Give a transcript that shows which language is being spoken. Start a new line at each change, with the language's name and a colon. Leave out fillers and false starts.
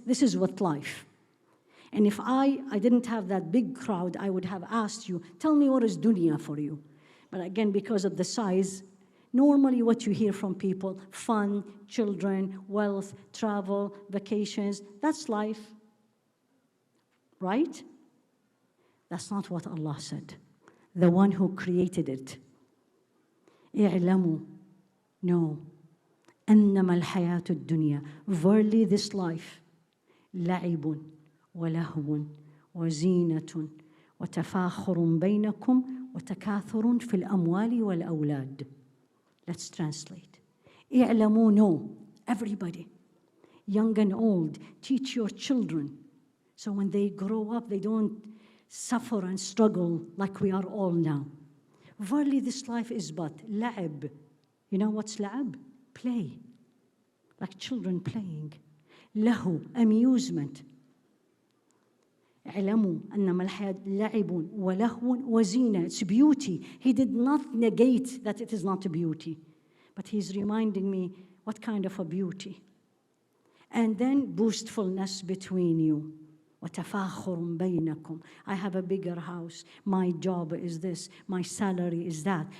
English: This is what life. And if I didn't have that big crowd, I would have asked you, tell me what is dunya for you. But again, because of the size, normally what you hear from people, fun, children, wealth, travel, vacations, that's life. Right? That's not what Allah said. The one who created it.
Arabic: اعلموا, know, أنما الحياة الدنيا.
English: Verily this life,
Arabic: لعب ولهو وزينة وتفاخر بينكم وتكاثر في الأموال والأولاد.
English: Let's translate. اعلموا, know, everybody, young and old, teach your children. So when they grow up, they don't suffer and struggle like we are all now. Verily, this life is but la'ib. You know what's la'ib? Play. Like children playing. Lahu, amusement.
Arabic: اعلموا أنما الحياة لعب ولهو وزينة.
English: It's beauty. He did not negate that it is not a beauty. But he's reminding me what kind of a beauty. And then boastfulness between you.
Arabic: وتفاخر بينكم.
English: I have a bigger house. My job is this. My salary is that.